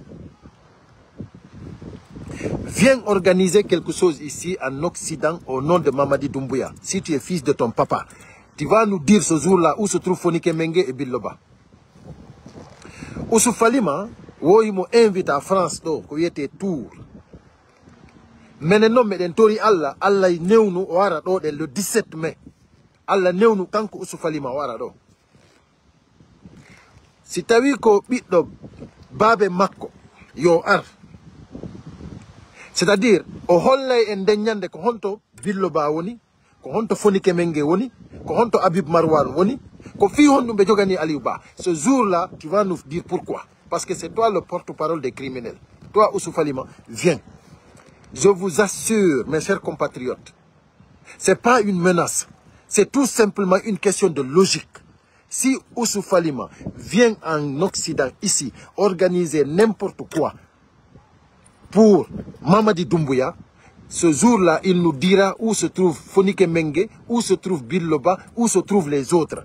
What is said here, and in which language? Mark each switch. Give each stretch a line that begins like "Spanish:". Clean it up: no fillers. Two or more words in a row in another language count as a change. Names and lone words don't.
French: Viens organiser quelque chose ici en Occident au nom de Mamadi Doumbouya. Si tu es fils de ton papa, tu vas nous dire ce jour-là où se trouve Fonike Mengue et Biloba.
Fula: Ousoufalima, oui, mo
French: invite à France
Fula: do ko yete Tour. Menen non meden tori Allah newnu wara do le 17 mai. Allah newnu kanko Ousoufalima wara do. Si tawi ko biddo babe makko yo ar. C'est-à-dire o hollay en denyande ko honto Biloba woni, ko honto Fonike Mengue woni, ko honto Habib Marwan woni, ko fi honno be jogani Aliou Ba.
French: Ce jour-là, tu vas nous dire pourquoi. Parce que c'est toi le porte-parole des criminels. Toi, Ousoufalima, viens. Je vous assure, mes chers compatriotes, ce n'est pas une menace. C'est tout simplement une question de logique. Si Ousoufalima vient en Occident, ici, organiser n'importe quoi pour Mamadi Doumbouya, ce jour-là, il nous dira où se trouve Fonike Mengue, où se trouve Biloba, où se trouvent les autres.